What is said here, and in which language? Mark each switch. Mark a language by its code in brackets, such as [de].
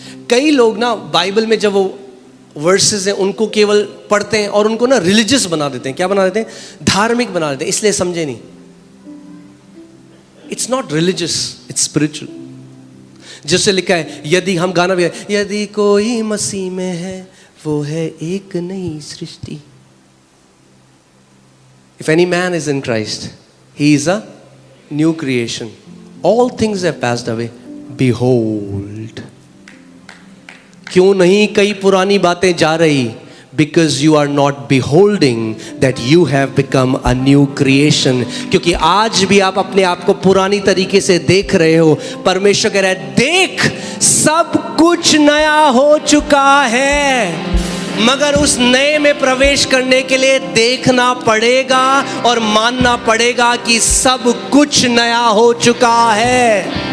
[hi] कई लोग ना बाइबल में जब वो वर्सेस हैं उनको केवल पढ़ते हैं और उनको ना रिलीजियस बना देते हैं। क्या बना देते हैं? धार्मिक बना देते हैं, इसलिए समझे नहीं। [en] It's not religious, it's spiritual. [hi] जैसे लिखा है, यदि हम गाना भी है, यदि कोई मसीह में है वो है एक नई सृष्टि। [en] If any man is in Christ, he is a new creation. All things have passed away. Behold. [hi] क्यों नहीं कई पुरानी बातें जा रही? [en] Because you are not beholding that you have become a new creation. [hi] क्योंकि आज भी आप अपने आप को पुरानी तरीके से देख रहे हो। परमेश्वर कह रहा है, देख सब कुछ नया हो चुका है। मगर उस नए में प्रवेश करने के लिए देखना पड़ेगा और मानना पड़ेगा कि सब कुछ नया हो चुका है।